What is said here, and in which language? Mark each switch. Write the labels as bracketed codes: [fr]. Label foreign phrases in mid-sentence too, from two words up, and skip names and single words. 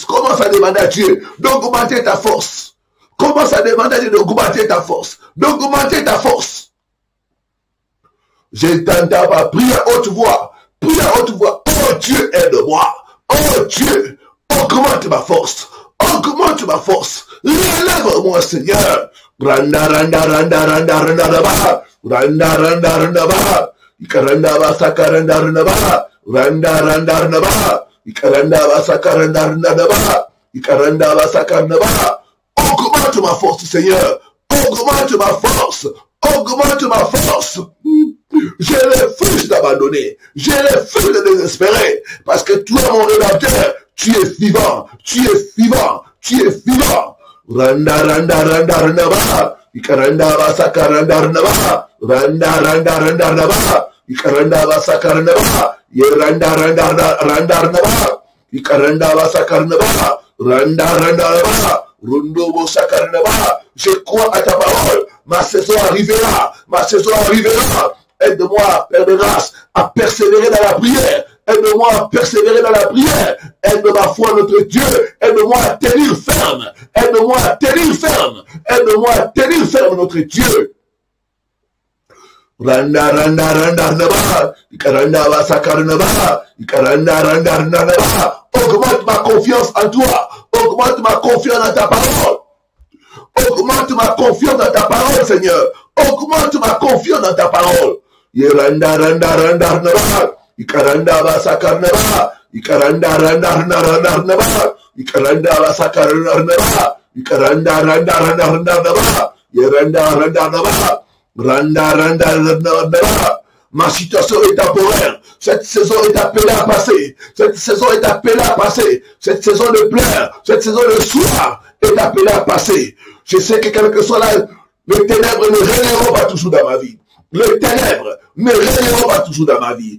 [fr] Commence à demander à Dieu d'augmenter ta force. Commence à demander à Dieu d'augmenter ta force. D'augmenter ta force. Je t'entends pas. Prie à haute voix. Prie à haute voix. Oh Dieu, aide-moi. Oh Dieu, augmente ma force. Augmente ma force. Relève-moi, Seigneur. Randa, randa, randa, randa, randa, randa, randa, randa, randa, randa. Ikaranda basa karanda randa ba. Randa, randa, randa, ba. Ikaranda basa karanda randa ba. Ikaranda basa karanda ba. Augmente ma force, Seigneur. Augmente ma force. Augmente ma force. J'ai refuse d'abandonner. J'ai refuse de désespérer. Parce que toi, mon rédempteur, tu es vivant. Tu es vivant. Tu es vivant. Randa, randa, randa, randa, ba. Ikaranda basa karanda randa ba. Randa, randa, randa, randa, ba. Ikaranda basa karanda ba. Yeranda, randa, randa, randa, ba. Ikaranda basa karanda ba. Randa, randa, ba. Rundo bosa karanda ba. Je crois à ta parole. Ma saison arrivera. Ma saison arrivera. Aide-moi, Père de grâce, à persévérer dans la prière. Aide-moi à persévérer dans la prière. Aide ma foi, notre Dieu. Aide-moi à tenir ferme. Aide-moi à tenir ferme. Aide-moi à tenir ferme, notre Dieu. Randa, randa, randa, randa, ba. Ikaranda, ba, sakaranda, ba. Ikaranda, randa, randa, randa, ba. Augmente ma confiance en toi. Augmente ma confiance dans ta parole. Augmente ma confiance dans ta parole, Seigneur. Augmente ma confiance dans ta parole. Yeranda, randa, randa, randa, ba. Ikaranda, ba, sakaranda, ba. Ikaranda, randa, randa, randa, randa, ba. Ikaranda, ba, sakaranda, randa, ba. Ikaranda, randa, randa, randa, randa, ba. Yeranda, randa, randa, ba. Randa, randa, randa, randa, ba. Ma situation est temporaire. Cette saison est appelée à passer. Cette saison est appelée à passer. Cette saison de pleurs, cette saison de soir est appelée à passer. Je sais que quel que soit là, les ténèbres ne régneront pas toujours dans ma vie. Les ténèbres ne régneront pas toujours dans ma vie.